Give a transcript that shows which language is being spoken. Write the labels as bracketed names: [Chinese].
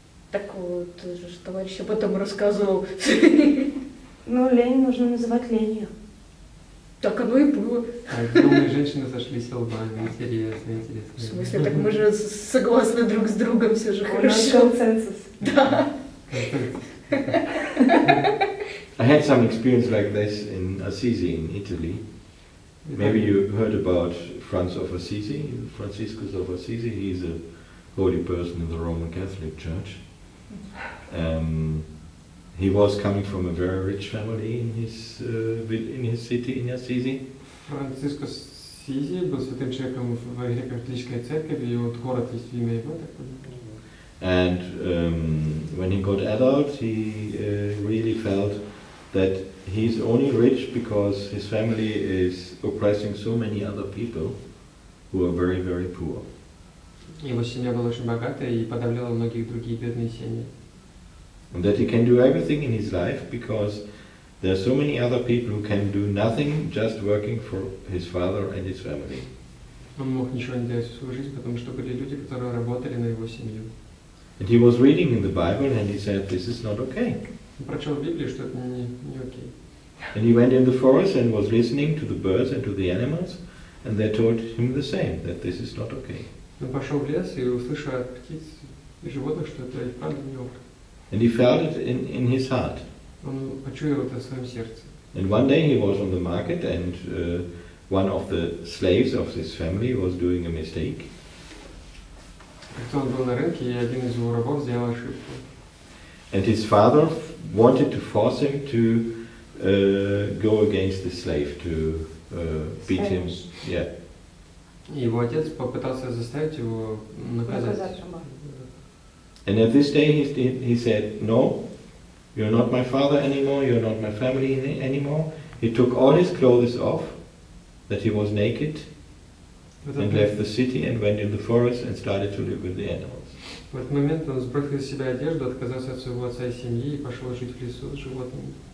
[Russian] Так вот, же товарищ об этом рассказывал. Лень нужно называть ленью. Так оно и было. Так, умные женщины сошлись лбами. Интересно. В смысле, так мы же согласны друг с другом, все же У нас хорошо. консенсус. Да. [English] I had some experience like this in Assisi, in Italy. Maybe you heard about Franz of Assisi, Franciscus of Assisi. He's a holy person in the Roman Catholic Church. He was coming from a very rich family in his city, in Assisi. [Russian] Францискус Сизи был святым человеком в греко-католической церкви, и вот город есть в имя его, так понимаю. [English] And when he got adult, he really felt that he's only rich because his family is oppressing so many other people who are very, very poor. [Russian] Его семья была очень богатая и подавляла многих другие бедные семьи. [English] And that he can do everything in his life because there are so many other people who can do nothing, just working for his father and his family. [Russian] Он мог ничего не делать всю свою жизнь, потому что были люди, которые работали на его семью. [English] And he was reading in the Bible and he said, this is not okay. [Russian] Он прочел в Библии, что это не окей. [English] And he went in the forest and was listening to the birds and to the animals, and they told him the same, that this is not okay. [Russian] Он пошел в лес и услышал от птиц и животных, что это и вправду не ок. [English] And he felt it in his heart. [Russian] Он почуял это в своем сердце. [English] And one day he was on the market and one of the slaves of his family was doing a mistake. [Russian] Как-то он был на рынке, и один из его рабов сделал ошибку. [English] And his father wanted to force him to go against the slave, to beat him. Yeah. [Russian] И его отец попытался заставить его наказать. [English] And at this day he said, no, you're not my father anymore, you're not my family anymore. He took all his clothes off, that he was naked, and left the city and went in the forest and started to live with the animals. [Russian] В этот момент он сбросил с себя одежду, отказался от своего отца и семьи и пошел жить в лесу с животными.